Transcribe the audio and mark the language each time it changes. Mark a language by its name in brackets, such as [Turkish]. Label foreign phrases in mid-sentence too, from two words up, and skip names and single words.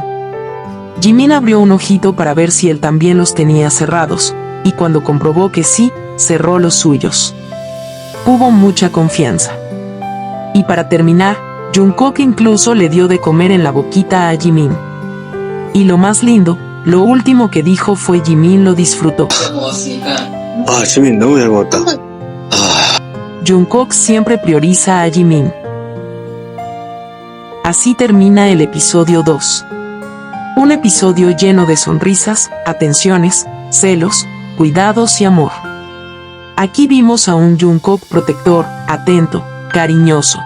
[Spanish] Jimin abrió un ojito para ver si él también los tenía cerrados, y cuando comprobó que sí, cerró los suyos. Hubo mucha confianza. Y para terminar, Jungkook incluso le dio de comer en la boquita a Jimin. Y lo más lindo, lo último que dijo fue Jimin lo disfrutó. [Korean] 아, 지민 너무 잘 먹었다. [Spanish] Jungkook siempre prioriza a Jimin. Así termina el episodio 2. Un episodio lleno de sonrisas, atenciones, celos, cuidados y amor. Aquí vimos a un Jungkook protector, atento, cariñoso.